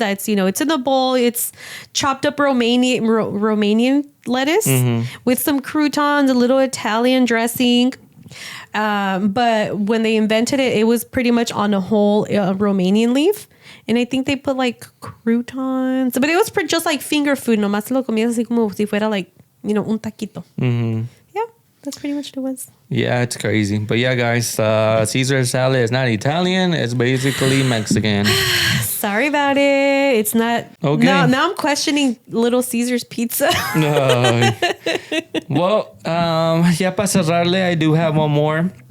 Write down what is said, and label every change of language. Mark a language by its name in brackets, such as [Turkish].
[English] That's, it's in the bowl. It's chopped up Romanian lettuce with some croutons, a little Italian dressing. But when they invented it, it was pretty much on a whole Romanian leaf. And I think they put like croutons, but it was just like finger food. [Spanish] Nomás lo comías así como si fuera like, un taquito. [English] Yeah, that's pretty much what it was. Yeah, it's crazy. But yeah, guys, Caesar salad is not Italian. It's basically Mexican. Sorry about it. It's not. Okay. Now I'm questioning Little Caesar's pizza. No. Well, [Spanish] ya para cerrarle, [English] I do have one more.